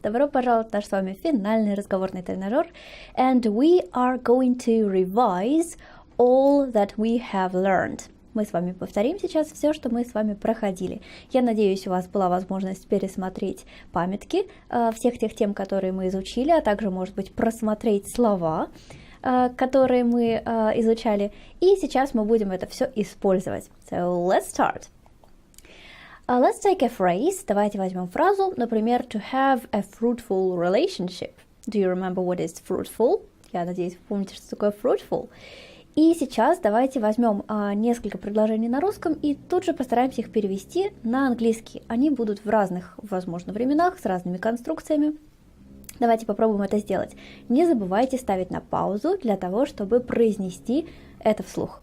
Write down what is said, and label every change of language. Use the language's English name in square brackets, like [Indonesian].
[Russian] Добро пожаловать в наш с вами финальный разговорный тренажер. [English] And we are going to revise all that we have learned. [Russian] Мы с вами повторим сейчас все, что мы с вами проходили. Я надеюсь, у вас была возможность пересмотреть памятки всех тех тем, которые мы изучили, а также, может быть, просмотреть слова, которые мы изучали. И сейчас мы будем это все использовать. [English] So let's start. Let's take a phrase. [Russian] Давайте возьмем фразу, например, [English] to have a fruitful relationship. Do you remember what is fruitful? [Russian] Я надеюсь, вы помните, что такое fruitful. И сейчас давайте возьмем несколько предложений на русском и тут же постараемся их перевести на английский. Они будут в разных, возможно, временах, с разными конструкциями. Давайте попробуем это сделать. Не забывайте ставить на паузу для того, чтобы произнести это вслух.